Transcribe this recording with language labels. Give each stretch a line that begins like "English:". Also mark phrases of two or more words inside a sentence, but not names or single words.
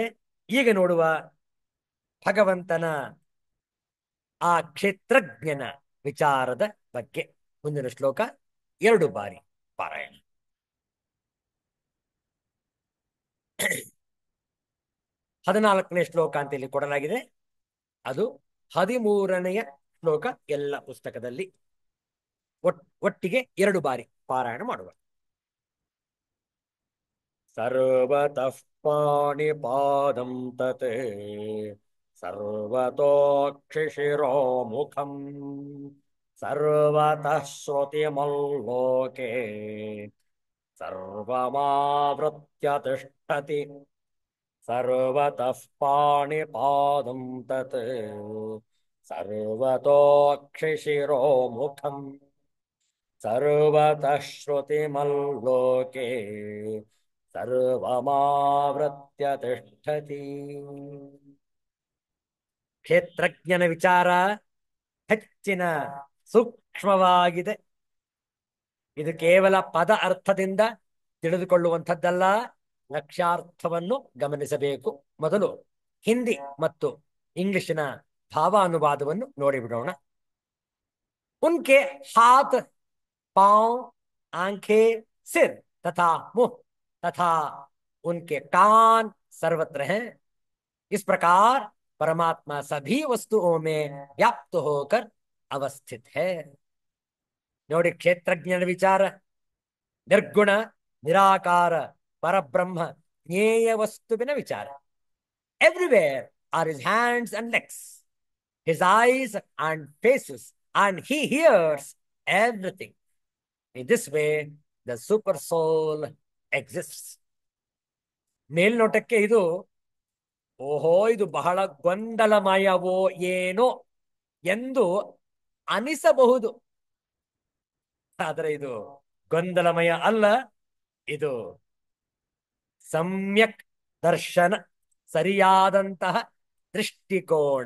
Kannada: ಈಗ ನೋಡುವ ಭಗವಂತನ ಆ ಕ್ಷೇತ್ರಜ್ಞನ ವಿಚಾರದ ಬಗ್ಗೆ ಮುಂದಿನ ಶ್ಲೋಕ 2 ಬಾರಿ ಪಾರಾಯಣ. 14ನೇ ಶ್ಲೋಕ ಅಂತ ಇಲ್ಲಿ ಕೊಡಲಾಗಿದೆ. ಅದು 13ನೆಯ ಶ್ಲೋಕ ಎಲ್ಲ ಪುಸ್ತಕದಲ್ಲಿ. ಒಟ್ಟಿಗೆ 2 ಬಾರಿ ಪಾರಾಯಣ ಮಾಡುವ.
Sanskrit: ಸರ್ವತಃ ಪಾಣಿಪಾದಂ ತತ್ ಸರ್ವತೋಕ್ಷಿಶಿರೋ ಮುಖಂ ಸರ್ವತಃ ಶ್ರುತಿಮಲ್ಲೋಕೆ ಸರ್ವಮಾವೃತ್ಯ ತಿಷ್ಠತಿ. ಸರ್ವತಃ ಪಾಣಿಪಾದಂ ತತ್ ಸರ್ವತೋಕ್ಷಿಶಿರೋ ಮುಖಂ ಸರ್ವತಃ ಶ್ರುತಿಮಲ್ಲೋಕೆ ಸರ್ವಮಾವೃತ್ಯ ತಿಷ್ಠತಿ.
Kannada: ಕ್ಷೇತ್ರಜ್ಞನ ವಿಚಾರ ಹೆಚ್ಚಿನ ಸೂಕ್ಷ್ಮವಾಗಿದೆ. ಇದು ಕೇವಲ ಪದ ಅರ್ಥದಿಂದ ತಿಳಿದುಕೊಳ್ಳುವಂಥದ್ದಲ್ಲ, ಲಕ್ಷ್ಯಾರ್ಥವನ್ನು ಗಮನಿಸಬೇಕು. ಮೊದಲು ಹಿಂದಿ ಮತ್ತು ಇಂಗ್ಲಿಷಿನ ಭಾವಾನುವಾದವನ್ನು ನೋಡಿಬಿಡೋಣ.
Hindi: उनके हाथ पांव आंखें सिर तथा मुंह तथा उनके कान सर्वत्र हैं. इस प्रकार परमात्मा सभी वस्तुओं में व्याप्त होकर अवस्थित है.
Kannada: ನೋಡಿ, ಕ್ಷೇತ್ರಜ್ಞನ ವಿಚಾರ ನಿರ್ಗುಣ ನಿರಾಕಾರ ಪರಬ್ರಹ್ಮ ಜ್ಞೇಯ ವಸ್ತುವಿನ ವಿಚಾರ.
English: Everywhere are his hands and legs, his eyes and faces, and he hears everything. In this way, the super soul exists.
Kannada: ಮೇಲ್ನೋಟಕ್ಕೆ ಇದು ಓಹೋ ಇದು ಬಹಳ ಗೊಂದಲಮಯವೋ ಏನೋ ಎಂದು ಅನಿಸಬಹುದು. ಆದರೆ ಇದು ಗೊಂದಲಮಯ ಅಲ್ಲ, ಇದು ಸಮ್ಯಕ್ ದರ್ಶನ, ಸರಿಯಾದಂತಹ ದೃಷ್ಟಿಕೋನ.